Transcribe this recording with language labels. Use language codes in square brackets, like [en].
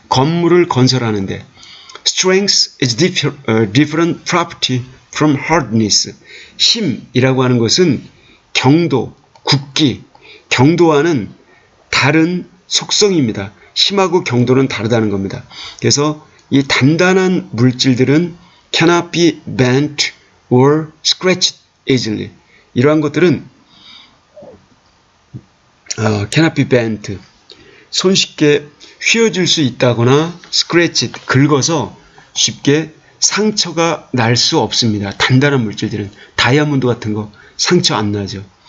[ko] 건물을 건설하는데 [en] strength is different property from hardness. [ko] 힘이라고 하는 것은 경도, 굽기, 경도와는 다른 속성입니다. 힘하고 경도는 다르다는 겁니다. 그래서 이 단단한 물질들은 [en] cannot be bent or scratched easily. [ko] 이러한 것들은 [en] cannot be bent, [ko] 손쉽게 휘어질 수 있다거나 scratched, 긁어서 쉽게 상처가 날 수 없습니다. 단단한 물질들은 다이아몬드 같은 거 상처 안 나죠.